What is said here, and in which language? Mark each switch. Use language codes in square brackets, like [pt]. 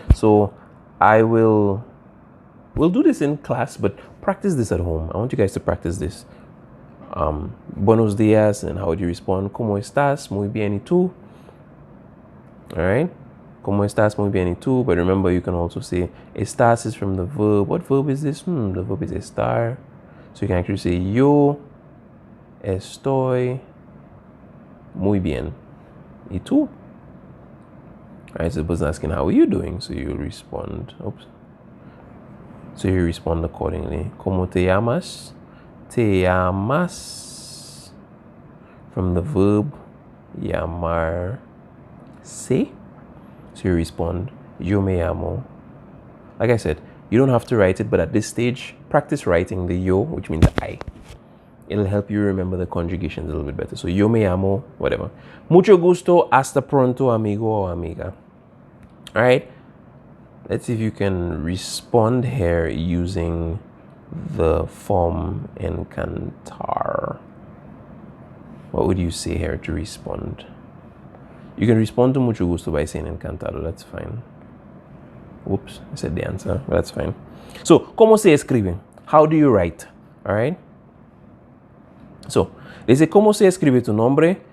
[en] So we'll do this in class, but practice this at home. I want you guys to practice this. Buenos días, and how would you respond? [es] ¿Cómo estás? Muy bien, ¿y tú? All right. ¿Cómo estás? Muy bien, ¿y tú? [en] But remember, you can also say estás is from the verb. What verb is this? The verb is estar. [es] So you can actually say yo estoy muy bien, ¿y tú? [en] All right. So the person asking, how are you doing? So you respond. Oops. So you respond accordingly. [es] ¿Cómo te llamas? Te llamas, from the verb llamarse. [en] So you respond, yo me llamo. Like I said, you don't have to write it, but at this stage, practice writing the yo, which means I. It'll help you remember the conjugations a little bit better. [es] So yo me llamo, whatever. Mucho gusto, hasta pronto, amigo or amiga. [en] All right. Let's see if you can respond here using the form encantar. What would you say here to respond? You can respond to mucho gusto by saying encantado. That's fine. Oops, I said the answer, but that's fine. So, ¿cómo se escribe? How do you write? All right. [es] So, dice, ¿cómo se escribe tu nombre?